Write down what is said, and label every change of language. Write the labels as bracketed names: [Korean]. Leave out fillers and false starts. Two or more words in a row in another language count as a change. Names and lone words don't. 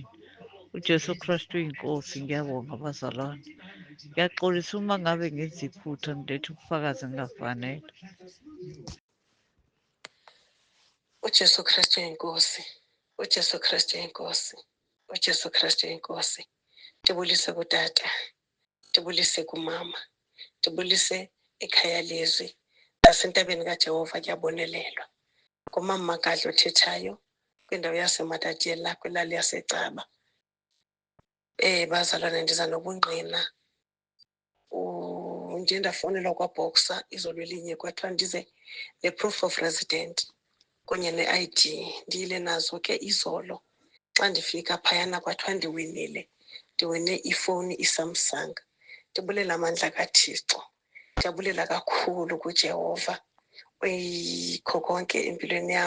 [Zulu] uJesu Kristu yinkosi. Ngiyabonga bazalwane. Ngiyaxolisa uma ngabe ngenza iphutha ngilethe ubufakazi engafanele. uJesu Kristu yinkosi. uJesu Kristu yinkosi. uJesu Kristu yinkosi. [Xhosa] Ndibulise kutata, ndibulise kumama, ndibulise ekhaya lezwi, nasentabeni kaJehova kuyabonelelwa. Ngumama Magadla othethayo kwindawo yaseMatatiela kwilali yaseCaba. Bazalwane, ndiza nobungqina. Ndiye ndafowunelwa kwaBoxer izolo elinye kwathiwa ndize ne- [English] proof of resident [Xhosa] kunye ne-ID. Ndiyile nazo ke izolo. Xa ndifika phayana kwathiwa ndiwinile ifowuni iSamsung. Ndibulela amandla kaThixo, ndiyabulela kakhulu kuJehova oyikho konke empilweni yam.